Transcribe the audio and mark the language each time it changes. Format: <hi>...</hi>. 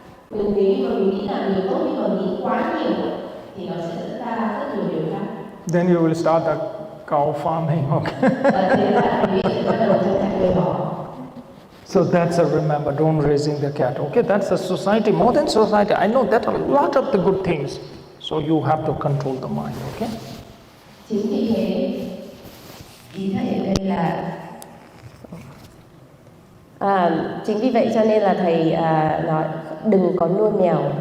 <vi>Nếu như mà mình nghĩ làm điều tốt nhưng mà nghĩ quá nhiều thì nó sẽ dẫn ra rất nhiều điều khác.</vi> <en>Then you will start the cow farming, okay?</en> <vi>Thế là quý vị sẽ bắt đầu trang trại nuôi bò.</vi> <en>So that's a remember, don't raising the cat, okay? That's the society, more than society. I know that a lot of the good things. So you have to control the mind, okay?</en> <vi>Chính vì thế, ý thầy ở đây là chính vì vậy cho nên là thầy nói đừng có nuôi mèo.</vi>